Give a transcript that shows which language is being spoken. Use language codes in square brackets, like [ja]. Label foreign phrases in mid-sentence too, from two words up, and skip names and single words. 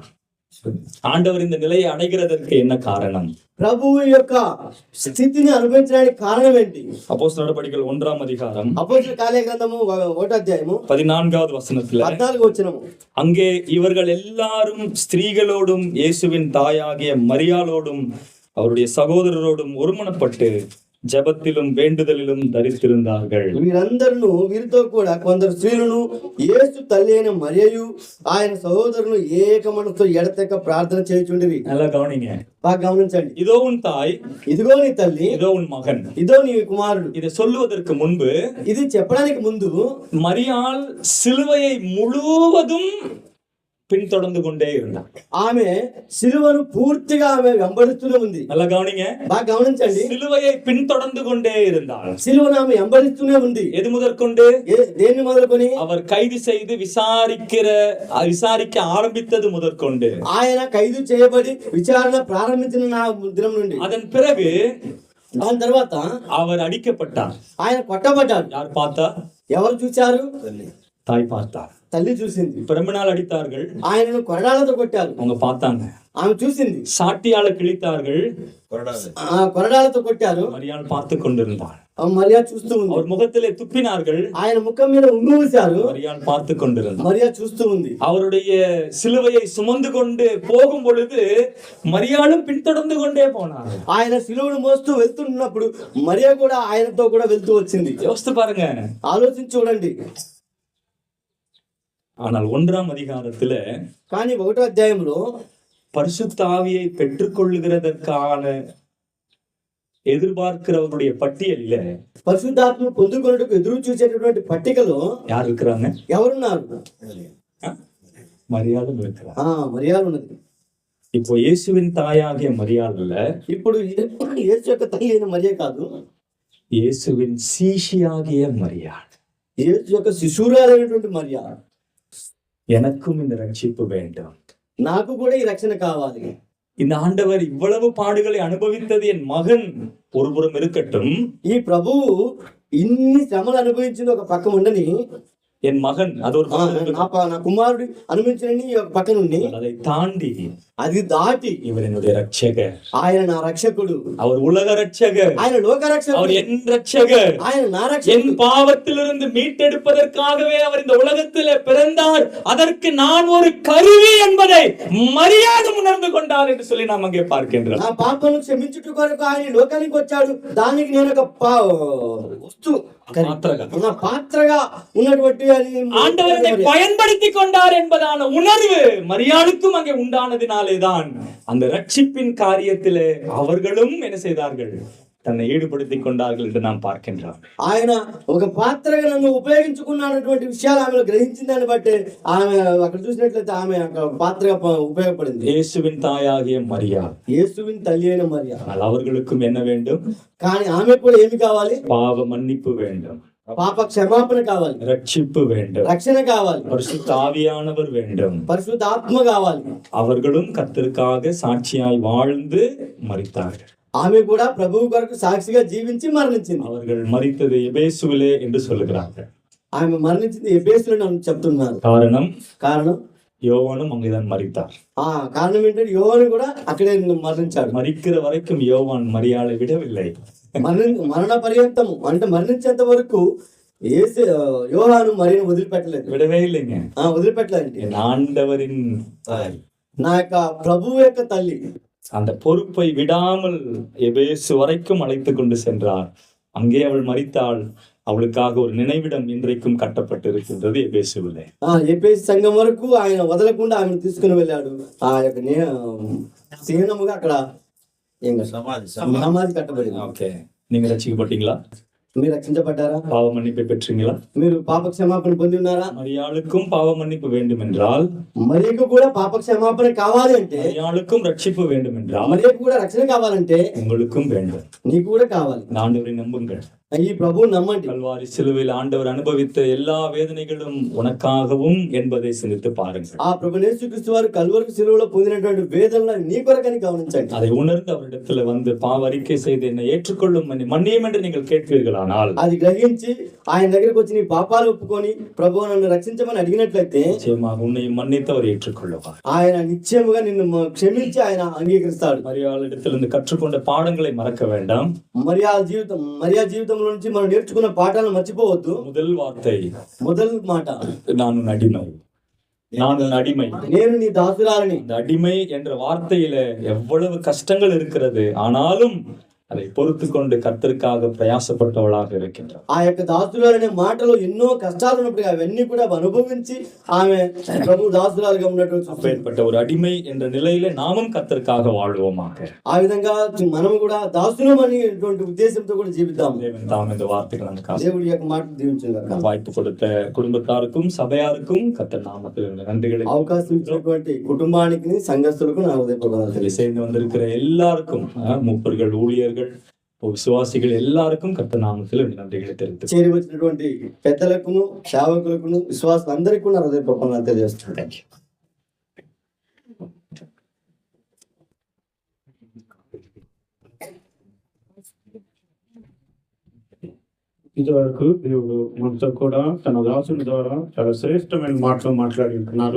[ta] ஆண்டவர் இந்த நிலையை அடைகிறதற்கு என்ன காரணம்? [te] ప్రభువు యొక్క స్థితిని అనుభవించడానికి కారణం ఏంటి? [ta] அப்போஸ்தலர் நடபடிகள் 1ஆம் அதிகாரம் [te] అపోస్తలుల కార్య గ్రంథము 1వ అధ్యాయము [ta] 14வது வசனத்துல [te] 14వ వచనము. [ta] அங்கே இவர்கள் எல்லாரும் ஸ்திரீகளோடும் இயேசுவின் தாயாகிய மரியாளோடும் அவருடைய சகோதரரோடும் ஒருமனப்பட்டு ஜெபத்திலும் வேண்டுதலிலும் தரித்திருந்தார்கள். [te] వీరందరూ వీరితో కూడా కొందరు స్త్రీలను యేసు తల్లి అయిన మరియయు ఆయన సహోదరులు ఏక మనసుతో ఎడతెక్క ప్రార్థన చేయుచుండిరి. [ta] நல்லா கவனிங்க, [te] బాగా గమనించండి. [ta] இதோ உன் தாய், [te] ఇదిగో నీ తల్లి, [ta] இதோ உன் மகன். [te] ఇదో నీ కుమారుడు. [ta] இதை சொல்லுவதற்கு முன்பு [te] ఇది చెప్పడానికి ముందు [ta] மரியாள் சிலுவையை முழுவதும் பின்தொடர்ந்து கொண்டே இருந்தார். [te] ఆమె సిలువను పూర్తిగా ఆమె వెంబడిస్తూనే ఉంది. [ta] நல்லா கவனிங்க, [te] బాగా గమనించండి. [ta] சிலுவையை பின்தொடர்ந்து கொண்டே இருந்தார். [te] సిలువను ఆమె వెంబడిస్తూనే ఉంది. [ta] எது முதற்கொண்டு? [te] దేన్ని మొదలుకొని? [ta] அவர் கைது செய்து விசாரிக்க ஆரம்பித்தது முதற்கொண்டு, [te] ఆయన ఖైదు చేయబడి విచారణ ప్రారంభించిన దినం నుండి. [ta] அதன் பிறகு [te] దాని తర్వాత [ta] அவர் அடிக்கப்பட்டார். [te] ఆయన కొట్టబడ్డాడు. [ta] யார் பார்த்தா? [te] ఎవరు చూశారు? [ta] தாய் பார்த்தார். [te] తల్లి చూసింది. [ta] பிறந்த நாள் அடித்தார்கள், [te] ఆయనను కొరడాలతో కొట్టారు. [ta] அவங்க பார்த்தாங்க. [te] ఆమె చూసింది. [ta] சாட்டியால கிழித்தார்கள், [te] కొరడాలతో కొట్టారు. [ta] மரியாள் பார்த்து கொண்டிருந்தார். [te] మరియా చూస్తూ ఉంది. [ta] அவர் முகத்திலே துப்பினார்கள், [te] ఆయన ముఖం మీద ఉమ్మూశారు. [ta] மரியாள் பார்த்து கொண்டிருந்தார். [te] మరియా చూస్తూ ఉంది. [ta] அவருடைய சிலுவையை சுமந்து கொண்டு போகும் பொழுது மரியாளும் பின்தொடர்ந்து கொண்டே போனார். [te] ఆయన సిలువను మోస్తూ వెళ్తున్నప్పుడు మరియా కూడా ఆయనతో కూడా వెళ్తూ వచ్చింది. [ta] யோசித்து பாருங்க, [te] ఆలోచించి చూడండి. [ta] ஆனால் 1ஆம் அதிகாரத்துல [te] కానీ 1వ అధ్యాయంలో [ta] பரிசுத்த ஆவியை பெற்றுக்கொள்ளுகிறதற்கான எதிர்பார்க்கிறவருடைய பட்டியலில [te] పరిశుద్ధాత్మను పొందుకొనుటకు ఎదురు చూసేటటువంటి పట్టికలో [ta] யார் இருக்கிறாங்க? [te] ఎవరున్నారు? [ta] மரியாளும் இருக்கிறார். [te] మరియాలు ఉన్నది. [ta] இப்போ இயேசுவின் தாயாகிய மரியாள் இல்ல, [te] ఇప్పుడు యేసు యొక్క తల్లి అయిన మరియ కాదు, [ta] இயேசுவின் சீஷியாகிய மரியாள். [te] యేసు యొక్క శిశురాలైనటువంటి మరియ. [ta] எனக்கும் இந்த ரட்சிப்பு வேண்டும், [te] నాకు కూడా ఈ రక్షణ కావాలి. [ta] இந்த ஆண்டவர் இவ்வளவு பாடுகளை அனுபவித்தது என் மகன் ஒருபுறம் இருக்கட்டும், [te] ఈ ప్రభువు ఇన్ని శ్రమలు అనుభవించింది ఒక పక్క ఉండని, [ta] என் மகன் அது ஒரு [te] నా కుమారుడు అనుభవించిన ఒక పక్క నుండి, [ta] அதை தாண்டி [te] అది దాటి [ta] இவர் என்னுடைய ரட்சகர், [te] ఆయన నా రక్షకుడు, [ta] அவர் உலக ரட்சகர், [te] ఆయన లోక [ta] அவர் [te] రక్షకుడు, [ta] என் ரட்சகர், [te] ఆయన నా [ta] என் [te] రక్షకుడు. [ta] பாவத்திலிருந்து மீட்டெடுப்பதற்காகவே அவர் இந்த உலகத்திலே பிறந்தார், அதற்கு நான் ஒரு கருவி என்பதை மரியாதை உணர்ந்து கொண்டார் என்று சொல்லி நாம் அங்கே பார்க்கின்றோம். [te] నా పాపను క్షమించుట కొరకు ఆయన ఈ లోకానికి వచ్చాడు. దానికి నేను ఒక వస్తువు, నా పాత్రగా ఉన్నటువంటి [ta] ஆண்டவரை பயன்படுத்தி கொண்டார் என்பதான உணர்வு மரியாளுக்கும் அங்கே உண்டானதினாலேதான் அந்த ரட்சிப்பின் காரியத்திலே அவர்களும் என்ன செய்தார்கள்? தன்னை ஈடுபடுத்திக் கொண்டார்கள் என்று நாம் பார்க்கின்றோம். [te] ఆయన ఒక పాత్రగా నన్ను ఉపయోగించుకున్నటువంటి విషయాలు ఆమె గ్రహించిన దాన్ని బట్టి ఆమె అక్కడ చూసినట్లయితే ఆమె ఒక పాత్రగా ఉపయోగపడింది. [ta] இயேசுவின் தாயாகிய மரியாள், [te] యేసువిన్ తల్లి అయిన మరియ. [ta] ஆனால் அவர்களுக்கும் என்ன வேண்டும்? [te] కానీ ఆమె కూడా ఏమి కావాలి? [ta] பாவ மன்னிப்பு வேண்டும், [te] పాప క్షమాపణ కావాలి, [ta] ரட்சிப்பு வேண்டும், [te] రక్షణ కావాలి, [ta] பரிசுத்த ஆவியானவர் வேண்டும். [te] పరిశుద్ధ ఆత్మ కావాలి. [ta] அவர்களும் கர்த்தருக்காக சாட்சியாய் வாழ்ந்து மரித்தார்கள். [te] ఆమె కూడా ప్రభువు కొరకు సాక్షిగా జీవించి మరణించింది. [ta] அவர்கள் மரித்தது எபேசுவிலே என்று சொல்லுகிறார்கள். [te] ఆమె మరణించింది ఎబేసులో అని చెప్తున్నారు. కారణం [ta] யோவானும் அங்கேதான் மரித்தார். [te] కారణం ఏంటంటే యోహాను కూడా అక్కడే మరణించాడు. [ta] மரிக்கிற வரைக்கும் யோவான் மரியாளை விடவில்லை. [te] మరణ పర్యంతము అంటే మరణించేంత వరకు యోహాను మరియను వదిలిపెట్టలేదు. [ta] விடவே இல்லைங்க. [te] వదిలిపెట్టలేదండి. [ta] என் ஆண்டவரின் [te] నా యొక్క ప్రభువు యొక్క తల్లి [ta] அந்த பொறுப்பை விடாமல் எபேசு வரைக்கும் அழைத்து கொண்டு சென்றார். அங்கே அவள் மரித்தாள். அவளுக்காக ஒரு நினைவிடம் இன்றைக்கும் கட்டப்பட்டு இருக்கின்றது எபேசுவிலே. [te] ఎబేసు సంఘం వరకు ఆయన వదలకుండా ఆమెను తీసుకుని వెళ్ళాడు. ఆ యొక్క చిహ్నముగా అక్కడ సమాధి కట్టబడింది. ఓకే, [ta] நீங்க ரட்சிக்கப்பட்டீங்களா? [te] మీరు రక్షించబడ్డారా? [ta] பாவ மன்னிப்பை பெற்றீங்களா? [te] మీరు పాప క్షమాపణ పొంది ఉన్నారా? [ta] மரியாளுக்கும் பாவ மன்னிப்பு வேண்டும் என்றால், [te] మరియకు కూడా పాప క్షమాపణ కావాలి అంటే, [ta] மரியாளுக்கும் ரட்சிப்பு வேண்டும் என்றால், [te] మరియకు కూడా రక్షణ కావాలంటే [ta] உங்களுக்கும் வேண்டும். [te] నీకు కూడా కావాలి. [ta] ஆண்டவரை நம்புங்கள். [te] ఈ ప్రభువు నమ్మండి. [ta] கல்வாரி சிலுவையில் ஆண்டவர் அனுபவித்த எல்லா வேதனைகளும் உனக்காகவும் என்பதை சிந்தித்து பாருங்கள். [te] ఆ ప్రభు యేసుక్రీస్తు వారు కల్వరి సిలువలో పొందినటువంటి వేదనలను నీ కొరకని గమనించండి. [ta] அதை உணர்ந்து அவரிடத்துல வந்து பாவ அறிக்கை செய்து என்னை ஏற்றுக்கொள்ளும் மன்னியும் என்று நீங்கள் கேட்பீர்களானால், [te] అది గ్రహించి ఆయన దగ్గరికి వచ్చి నీ పాపాలు ఒప్పుకొని ప్రభు నన్ను రక్షించమని అడిగినట్లయితే [ta] நிச்சயமாக உன்னையும் மன்னித்து அவர் ஏற்றுக்கொள்ளுவார். [te] ఆయన నిశ్చయముగా నిన్ను క్షమించి ఆయన అంగీకరిస్తాడు. [ta] மரியாளிடத்திலிருந்து கற்றுக்கொண்ட பாடங்களை மறக்க வேண்டாம். [te] మరియా జీవితంలో నుంచి మనం నేర్చుకున్న పాఠాలను మర్చిపోవద్దు. [ta] முதல் మాట, நான் அடிமை, [te] నేను నీ దాసురాలని. [ta] இந்த அடிமை என்ற வார்த்தையில எவ்வளவு கஷ்டங்கள் இருக்கிறது, ஆனாலும் அதை பொறுத்து கொண்டு கர்த்தருக்காக பிரயாசப்பட்டவளாக இருக்கின்றார். [te] ఆ యొక్క దాసురాలనే మాటలో ఎన్నో కష్టాలు ఉన్నప్పుడు అవన్నీ కూడా అనుభవించి ఆమె ప్రభు దాసురాలుగా ఉన్నటువంటి [ta] அப்பேற்பட்ட ஒரு அடிமை என்ற நிலையில நாமும் கர்த்தருக்காக வாழ்வோமாக. [te] ఆ విధంగా మనం కూడా దాసులం అనేటువంటి ఉద్దేశంతో కూడా జీవిద్దాం. [ta] தேவன் தாம் இந்த வார்த்தைகள் நமக்கு [te] దేవుడి యొక్క మాట దీవించుగాక. [ta] வாய்ப்பு கொடுத்த குடும்பத்தாருக்கும் சபையாருக்கும் கர்த்தர் நாமத்தில் நன்றிகளை, [te] అవకాశం ఇచ్చినటువంటి కుటుంబానికి సంఘస్థులకు నా హృదయపూర్వక [ta] சேர்ந்து வந்திருக்கிற எல்லாருக்கும், மூப்பர்கள், ஊழியர்கள், విశ్వాసిகள் எல்லாருக்கும் கர்த்தர் நாமத்தில் நன்றிகளை தெரிவித்து [te] చేరి వచ్చినటువంటి పెద్దలకు, సేవకులకు, విశ్వాసులందరికీ కూడా హృదయపూర్వకంగా తెలియజేస్తున్నాను. ఇంతవరకు దేవుడు మనతో కూడా తన దాసుని ద్వారా చాలా శ్రేష్టమైన మాటలు మాట్లాడి ఉంటున్నారు.